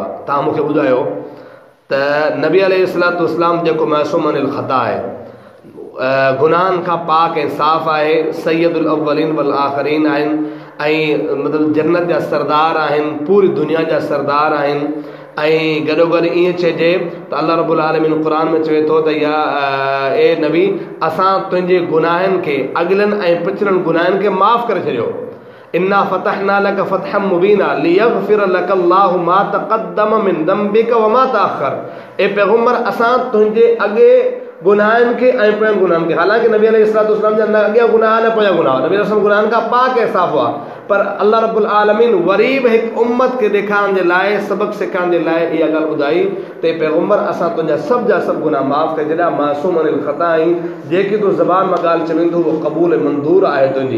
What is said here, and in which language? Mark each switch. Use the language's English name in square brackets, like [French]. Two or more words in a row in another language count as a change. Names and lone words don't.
[Sindhi] तव्हां मूंखे ॿुधायो त नबी [Arabic] عليه الصلاة والسلام [Sindhi] जेको [Arabic] معصوم عن الخطأ [Sindhi] आहे, गुनाहनि खां पाक ऐं साफ़ आहे, [Arabic] سيد الأولين والآخرين [Sindhi] आहिनि ऐं मतिलबु जन्नत जा सरदार आहिनि, पूरी दुनिया जा सरदार आहिनि। ऐं गॾोगॾु ईअं चइजे त [Arabic] الله رب العالمين [Sindhi] क़ुर में चवे थो त या ए नबी असां तुंहिंजे गुनाहनि खे अॻिलनि ऐं पिछलनि गुनाहनि खे माफ़ करे छॾियो। [Arabic] إنا فتحنا لك فتحا مبينا ليغفر لك الله ما تقدم من ذنبك وما تأخر. [Sindhi] ए पैगम्बर असां तुंहिंजे अॻे गुनाहनि खे ऐं पोयनि गुनाहनि खे, हालांकि नबी [Arabic] عليه الصلاة والسلام [Sindhi] जा न अॻियां गुनाह न पोयां गुनाह, नबी अलैहि गुनाहनि खां पाक ऐं साफ़ हुआ, पर [Arabic] الله رب العالمين [Sindhi] वरी बि हिकु उम्मत खे ॾेखारण जे लाइ, सबक़ सिखाइण जे लाइ इहा ॻाल्हि ॿुधाई त पैगम्बर असां तुंहिंजा सभु जा सभु गुनाह माफ़ करे छॾिया, [Arabic] معصوم عن الخطأ [Sindhi] आहीं, जेकी तूं ज़बान मां ॻाल्हि चवंदो उहो क़बूल ऐं मंज़ूर आहे तुंहिंजी।